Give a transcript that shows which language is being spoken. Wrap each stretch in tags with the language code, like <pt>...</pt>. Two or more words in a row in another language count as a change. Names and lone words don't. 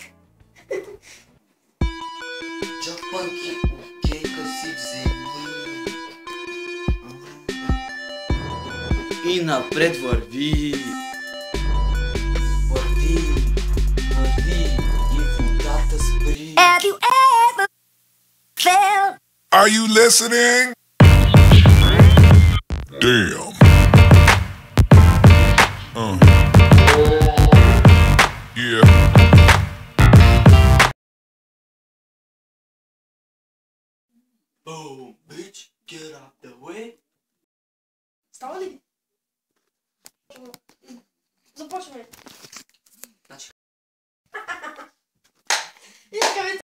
<bg>Чапанки, окейка си вземи. И напред върви. Върви и водата спри.</bg> <en>Have you ever felt? Are you listening? Damn. Yeah. Boom, bitch, get out the way.</en> <bg>Става ли? Започваме. Значи. Искаме</bg>